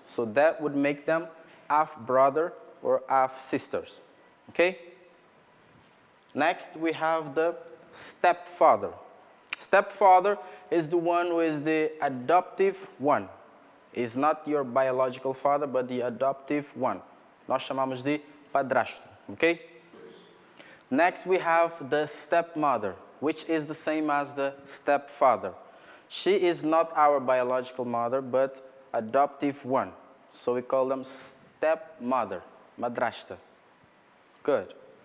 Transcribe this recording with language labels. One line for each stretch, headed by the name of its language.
English: So that would make them half-brother or half-sisters, okay? Next, we have the stepfather. Stepfather is the one who is the adoptive one. Is not your biological father, but the adoptive one.
Portuguese: Nós chamamos de padrasto, okay?
English: Next, we have the stepmother, which is the same as the stepfather. She is not our biological mother, but adoptive one. So we call them stepmother, madrasta. Good.